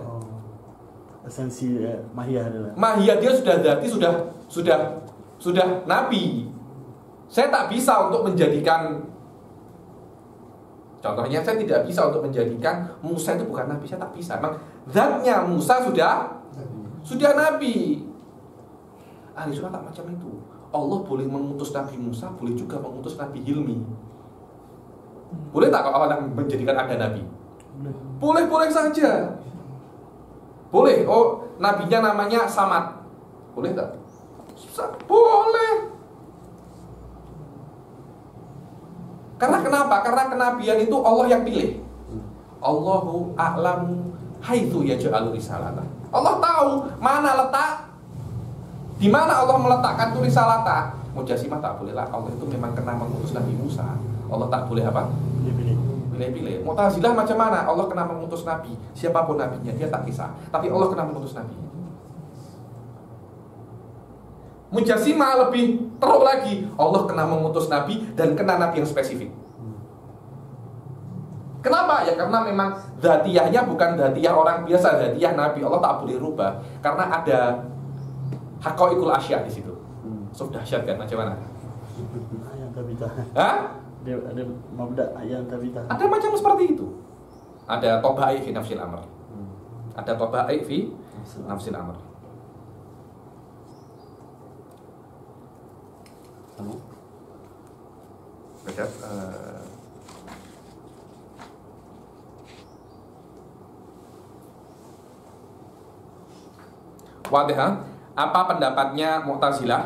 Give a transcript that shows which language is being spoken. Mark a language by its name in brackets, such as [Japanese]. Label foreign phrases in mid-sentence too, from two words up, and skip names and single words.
[Malay] Esensi mahiyah adalah. Mahiyah dia sudah dzati, sudah nabi. Saya tak bisa untuk menjadikan Contohnya, saya tidak bisa untuk menjadikan Musa itu bukan nabi, saya tak bisa. Memang zatnya Musa sudah nabi. Ahli sunnah tak macam itu. Allah boleh mengutus Nabi Musa, boleh juga mengutus Nabi Hilmi. Boleh tak kalau Allah menjadikan ada nabi? Boleh saja. Boleh. Oh, nabinya namanya Samad. Boleh tak? Boleh. Karena kenapa? Karena kenabian itu Allah yang pilih. [Arabic] الله أعلم حيث يجعل رسالته. [Malay] Allah tahu mana letak, di mana Allah meletakkan tu risalata. Mujassimah tak boleh lah. Allah itu memang kena mengutus Nabi Musa. Allah tak boleh apa? Pilih-pilih. Mu'tazilah macam mana? Allah kena mengutus Nabi. Siapapun nabinya, dia tak kisah. Tapi Allah kena mengutus Nabi. Mujassimah lebih teruk lagi. Allah kena mengutus Nabi dan kena Nabi yang spesifik. Kenapa? Ya karena memang dzatiyahnya bukan dzatiyah orang biasa, dzatiyah Nabi. Allah tak boleh rubah karena ada [Arabic] حقائق الأشياء [Malay] di situ. Sudah dahsyat kan, macam mana? Yang tabitah. Hah? Ada mabda yang tabitah. Ada macam seperti itu. Ada [Arabic] طبائع في نفس الأمر. Ada طبائع في نفس الأمر. [Malay] Baca Wadihah, apa pendapatnya Mu'tazilah?